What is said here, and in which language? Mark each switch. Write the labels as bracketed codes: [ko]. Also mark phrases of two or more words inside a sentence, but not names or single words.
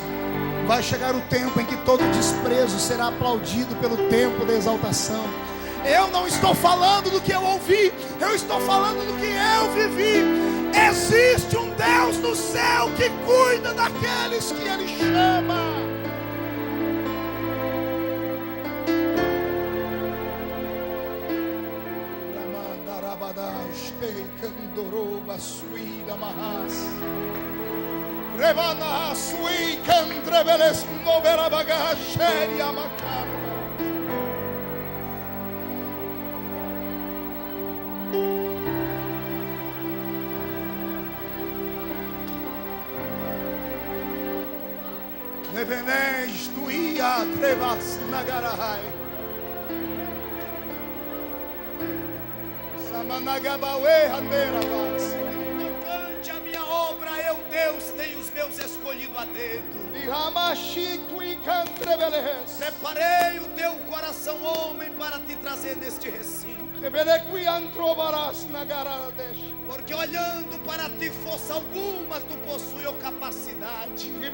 [pt] Vai chegar o tempo em que todo desprezo será aplaudido pelo tempo da exaltação. Eu não estou falando do que eu ouvi, eu estou falando do que eu vivi. Existe um Deus no céu que cuida daqueles que Ele chama. Revana sui candreveles novera bagacheria macarma. Nevenes tuia trevas nagarahai. Samanagabawe handeravas. Tocante a minha obra, eu, Deus, tenho os meus escolhido a dedo. Preparei o teu coração, homem, para te trazer neste recinto. Porque olhando para ti, força alguma tu possui a capacidade.